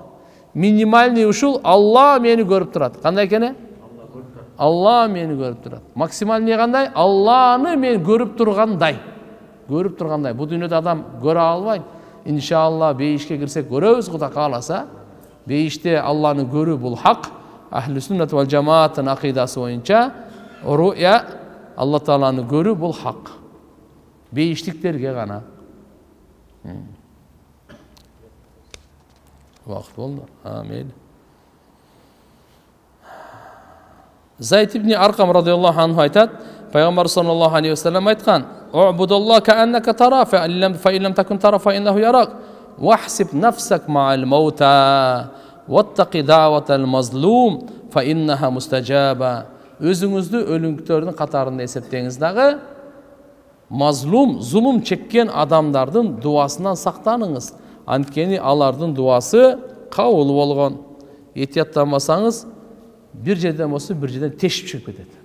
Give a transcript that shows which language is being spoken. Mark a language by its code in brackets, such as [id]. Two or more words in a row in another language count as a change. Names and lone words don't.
[ky] Минимальный ушул Алла мени көрүп турат. Кандай экени? Алла мени көрүп турат. Максимал эмне кандай? Алланы мен көрүп тургандай. Көрүп тургандай. Бу дүйнөдө адам көрө албайт. Иншалла бейишке кирсек көрөбүз, Кудай кааласа. Бейиште Алланы көрүү бул хак. Ахли сүннат вал жамааттын акыйдасы боюнча руя Алла Тааланы көрүү бул хак. Бейиштиктерге гана. Вакыт болду. Амин. [ar] زيد بن أرقم رضي الله عنه [ky] айтат, Пайгамбар [ar] صلى الله عليه وسلم айткан: "اعبد الله كأنك تراه فإن لم تكن تراه فإنه يراك. واحسب نفسك مع الموتى واتق دعوة المظلوم فإنها مستجابة." [ky] Өзүңүздү өлүңктөрдүн катарында эсептеңиз дагы, мазлум, зулум чеккен адамдардын дуасынан сактаныңыз. Анткени алардын дуасы кабыл болгон. Этияттанбасаңыз, bir жерден болсо bir жерден тешип чыгып кетет.